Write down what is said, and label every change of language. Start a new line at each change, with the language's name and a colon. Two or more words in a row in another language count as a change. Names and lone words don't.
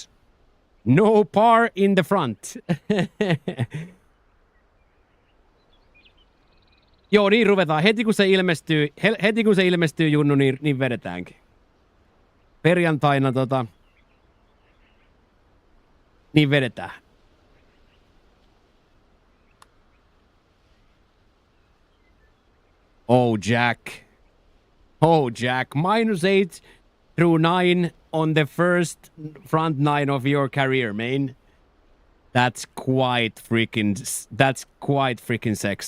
English: No par in the front.
Finnish: Joo, niin ruvetaan. Heti kun se ilmestyy Junnu, niin vedetäänkin. Perjantaina niin vedetään.
English: Oh, Jack. Oh, Jack. -8 through 9 on the first front 9 of your career, man. That's quite freaking sexy.